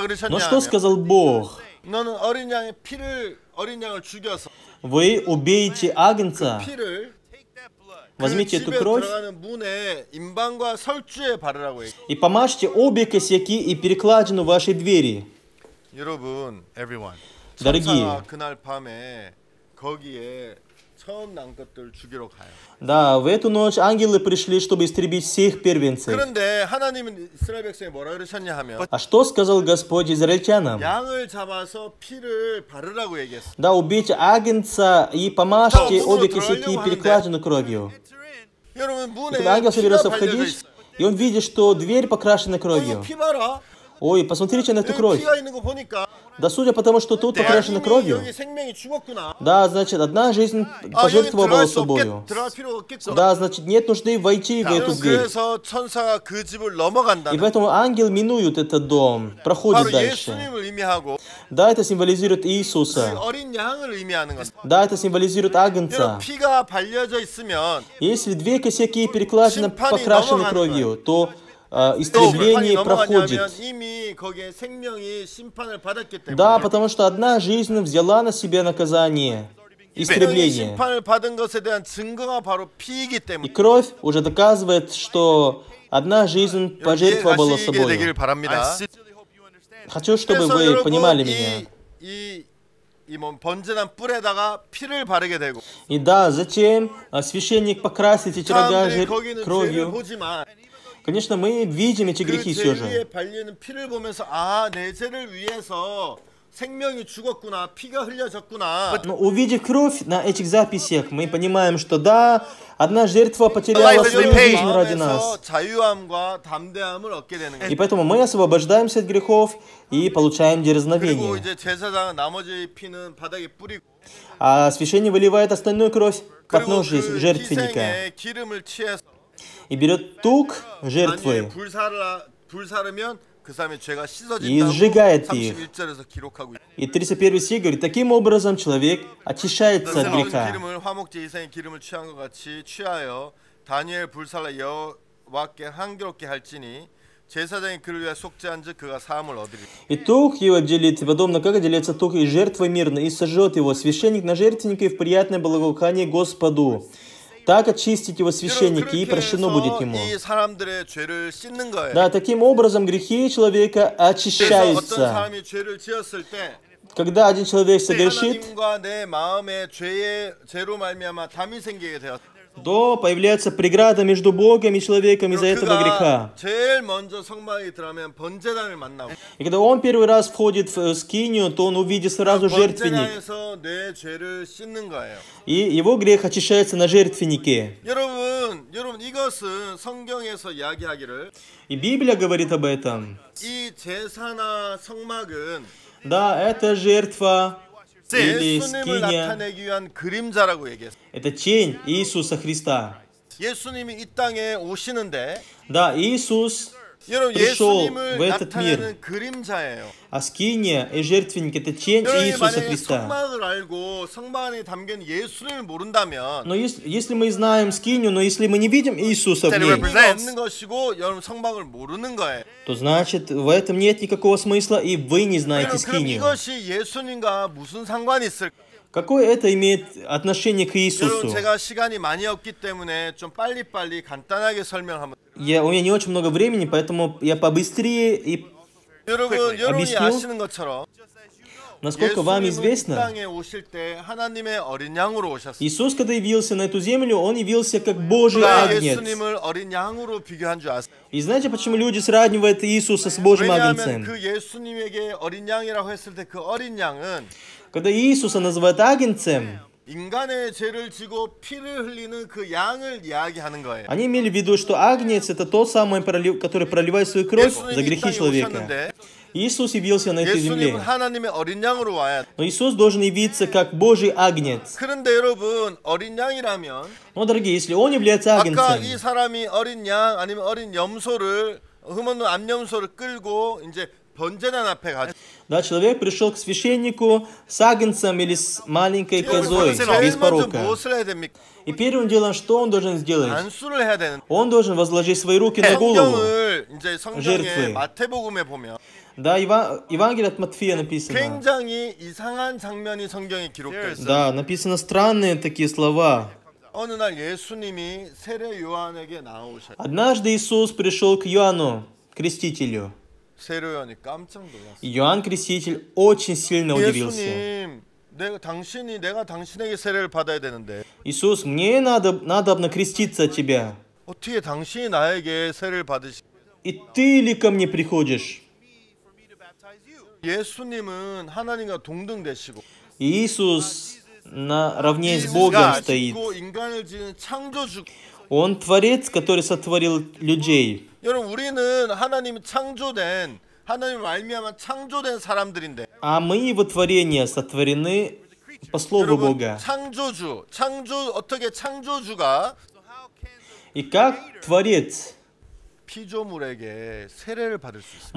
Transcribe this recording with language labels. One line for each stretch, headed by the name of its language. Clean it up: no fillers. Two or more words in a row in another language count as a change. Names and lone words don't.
Russian: Но
Korean: 그러셨냐
Russian: что сказал Бог?
Korean: 너는 어린 양을 죽여서
Russian: Вы убейте агнца,
Korean: 피를
Russian: возьмите
Korean: 그
Russian: эту
Korean: 집에
Russian: кровь
Korean: 들어가는 문에 임방과 설주에 바르라고 얘기해요.
Russian: и помажьте обе косяки и перекладину вашей двери.
Korean: 여러분
Russian: Дорогие,
Korean: 천사가 그날 밤에 거기에 처음 난 것들 죽이러 가요.
Russian: Да, в эту ночь ангелы пришли, чтобы истребить всех первенцев.
Korean: 그런데 하나님은 이스라엘 백성이 뭐라 그러셨냐 하면
Russian: А что сказал Господь израильтянам?
Korean: 양을 잡아서 피를 바르라고 얘기했어.
Russian: Да, убейте агнца и помажьте обе кисети и перекладину кровью.
Korean: 여러분 문에
Russian: Когда ангел
Korean: 피가
Russian: собирался
Korean: 발려져
Russian: входить,
Korean: 있어.
Russian: и он видит, что дверь покрашена
Korean: 이거
Russian: кровью.
Korean: 피 봐라.
Russian: Ой, посмотрите на эту
Korean: 여기
Russian: кровь.
Korean: 피가 있는 거 보니까
Russian: Да судя по тому, что тут покрашена
Korean: 이미
Russian: кровью.
Korean: 여기 생명이 죽었구나.
Russian: Да, значит, одна жизнь
Korean: 여기
Russian: пожертвовала
Korean: 들어갈 수
Russian: собою.
Korean: 들어갈 필요가 없겠어.
Russian: Да, значит, нет нужды войти в эту дверь.
Korean: 그래서 천사가 그 집을
Russian: И
Korean: 넘어간다.
Russian: поэтому ангел минует этот дом, проходит
Korean: 바로
Russian: дальше.
Korean: 예수님을 의미하고
Russian: Да, это символизирует
Korean: 그
Russian: Иисуса.
Korean: 어린 양을 의미하는 것.
Russian: Да, это символизирует
Korean: 여러분
Russian: агнца.
Korean: 피가 발려져 있으면
Russian: Если две косяки и перекладины
Korean: 심판이
Russian: покрашены
Korean: 넘어가는
Russian: кровью, то
Korean: 또
Russian: истребление
Korean: 심판이
Russian: проходит.
Korean: 넘어가냐면 이미 거기에 생명이 심판을 받았기 때문에
Russian: Да, потому что одна жизнь взяла на себя наказание,
Korean: 생명이
Russian: истребление.
Korean: 심판을 받은 것에 대한 증거가 바로 피이기
Russian: И
Korean: 때문에
Russian: кровь уже доказывает, что одна жизнь пожертвовала
Korean: 이해하시게 되길
Russian: собой.
Korean: 바랍니다.
Russian: Хочу, чтобы
Korean: 그래서
Russian: вы понимали
Korean: 여러분
Russian: меня.
Korean: 이뭐 번제단 뿔에다가 피를 바르게 되고
Russian: И да, затем священник покрасит эти рога
Korean: 사람들이 거기는 죄를
Russian: кровью.
Korean: 보지만
Russian: Конечно, мы видим эти
Korean: 그
Russian: грехи
Korean: 죄
Russian: все
Korean: 위에
Russian: же.
Korean: 발리는 피를 보면서 아, 내 죄를 위해서 생명이 죽었구나, 피가 흘려졌구나.
Russian: Но увидев кровь на этих записях, мы понимаем, что да, одна жертва потеряла свою жизнь ради нас.
Korean: 마음에서 자유함과 담대함을 얻게 되는
Russian: И
Korean: 거예요.
Russian: поэтому мы освобождаемся от грехов и получаем
Korean: 그리고
Russian: дерзновение.
Korean: 이제 제사장은 나머지 피는 바닥에 뿌리고
Russian: А священник выливает остальную кровь под
Korean: 그리고
Russian: нож
Korean: 그
Russian: жертвенника
Korean: 희생에 기름을 취해서
Russian: и берет тук
Korean: 단위에
Russian: жертвы
Korean: 불사르면 그 사람의 죄가
Russian: и
Korean: 씻어진다고
Russian: сжигает их.
Korean: 31절에서 기록하고 있어요.
Russian: И 31 стих говорит, таким образом человек очищается от
Korean: 새로운
Russian: греха.
Korean: 기름을 화목제 희생의 기름을 취한 것 같이 취하여 다니엘 불살라 여호와께 향기롭게 할지니 제사장이 그를 위하여 속죄한즉 그가 사함을 얻으리라.
Russian: И тук его обделит, подобно как отделяется тук из жертвы мирной, и сожжет его священник на жертвеннике и в приятное благоухание Господу. Так очистить его священники, и
Korean: 그렇게
Russian: прощено будет
Korean: 해서
Russian: ему.
Korean: 이 사람들의 죄를 씻는 거예요.
Russian: Да, таким образом грехи человека
Korean: 그래서 어떤
Russian: очищаются.
Korean: 사람이 죄를 지었을 때
Russian: Когда один человек согрешит,
Korean: 하나님과 내 마음의 죄로 말미암아 담이 생기게 되었다.
Russian: то появляется преграда между Богом и человеком из-за этого
Korean: 그가
Russian: греха.
Korean: 제일 먼저 성막에 들어가면 번제단을 만나고
Russian: И когда он первый раз входит в скинию, то он увидит сразу жертвенник.
Korean: 번제단에서 내 죄를 씻는 거예요.
Russian: И его грех очищается на жертвеннике.
Korean: 여러분 이것은 성경에서 이야기하기를
Russian: И Библия говорит об этом.
Korean: 이 제사나 성막은
Russian: Да, это жертва или
Korean: 예수님을
Russian: скиния.
Korean: 나타내기 위한 그림자라고 얘기했어요.
Russian: Это тень Иисуса Христа.
Korean: 예수님이 이 땅에 오시는데
Russian: Да, Иисус
Korean: 여러분
Russian: пришел
Korean: 예수님을
Russian: в этот мир.
Korean: 나타내는 그림자예요.
Russian: А скиния и жертвенник это тень
Korean: 여러분이
Russian: Иисуса
Korean: 만약에
Russian: Христа.
Korean: 성막을 알고 성막 안에 담긴 예수님을 모른다면
Russian: Но если мы знаем скинию, но если мы не видим Иисуса в ней,
Korean: 의미가 없는 것이고 여러분 성막을 모르는 거예요.
Russian: то значит в этом нет никакого смысла, и вы не знаете
Korean: 그럼
Russian: скинию.
Korean: 이것이 예수님과 무슨 상관이 있을까?
Russian: Какое это имеет отношение к
Korean: 여러분
Russian: Иисусу?
Korean: 제가 시간이 많이 없기 때문에 좀 빨리빨리 간단하게 설명하면
Russian: У меня не очень много времени, поэтому я побыстрее и
Korean: 여러분이
Russian: объясню.
Korean: 아시는 것처럼
Russian: Насколько вам
Korean: 예수님은 이
Russian: известно,
Korean: 땅에 오실 때 하나님의 어린 양으로 오셨어요.
Russian: Иисус, когда явился на эту землю, Он явился как Божий
Korean: 누가
Russian: агнец.
Korean: 예수님을 어린 양으로 비교한 줄 아세요?
Russian: И знаете, почему люди сравнивают Иисуса с Божьим
Korean: 왜냐하면
Russian: агнцем?
Korean: 그 예수님에게 어린 양이라고 했을 때 그 어린 양은
Russian: Когда Иисуса называют агнцем,
Korean: 인간의 죄를 지고 피를 흘리는 그 양을 이야기하는 거예요.
Russian: они имели в виду, что агнец это тот самый, который проливает свою кровь за
Korean: 예수님이 이
Russian: грехи
Korean: 땅에
Russian: человека.
Korean: 오셨는데
Russian: Иисус явился на этой земле.
Korean: 예수님은 하나님의 어린 양으로 와야 돼.
Russian: Но Иисус должен явиться как Божий агнец.
Korean: 그런데 여러분 어린 양이라면
Russian: Но, дорогие, если Он является
Korean: 아까
Russian: агнцем,
Korean: 이 사람이 어린 양 아니면 어린 염소를 흠없는 암염소를 끌고 이제 번제단 앞에 가죠.
Russian: да, человек пришел к священнику с агнцем или с маленькой козой без
Korean: 제일 먼저
Russian: порока.
Korean: 무엇을 해야 됩니까?
Russian: И первым делом, что он должен сделать?
Korean: 안수를 해야 되는.
Russian: Он должен возложить свои руки на голову.
Korean: 성경을 이제 성경에
Russian: жертвы.
Korean: 마태복음에 보면
Russian: Да, Евангелие от Матфея написано.
Korean: 굉장히 이상한 장면이 성경에 기록되어 있어요.
Russian: Да, написано странные такие слова.
Korean: 어느 날 예수님이 세례 요한에게 나오셔요.
Russian: Однажды Иисус пришел к Иоанну, крестителю.
Korean: 세례 요한이 깜짝 놀랐어요.
Russian: И Иоанн Креститель очень сильно удивился.
Korean: 예수님, 내가 당신에게 세례를 받아야 되는데
Russian: Иисус, мне надобно креститься от Тебя.
Korean: 어떻게 당신이 나에게 세례를 받으시?
Russian: И Ты ли ко мне приходишь?
Korean: 예수님은 하나님과 동등되시고
Russian: Иисус наравне
Korean: 이
Russian: с Богом
Korean: 우주가
Russian: стоит.
Korean: 짓고 인간을 지은 창조주.
Russian: Он Творец, который сотворил людей.
Korean: 여러분 우리는 하나님이 창조된 하나님 말미암아 창조된 사람들인데
Russian: А мы, Его творения, сотворены по Слову
Korean: 여러분
Russian: Бога.
Korean: 어떻게 창조주가
Russian: И как Творец
Korean: 피조물에게 세례를 받을 수 있어요?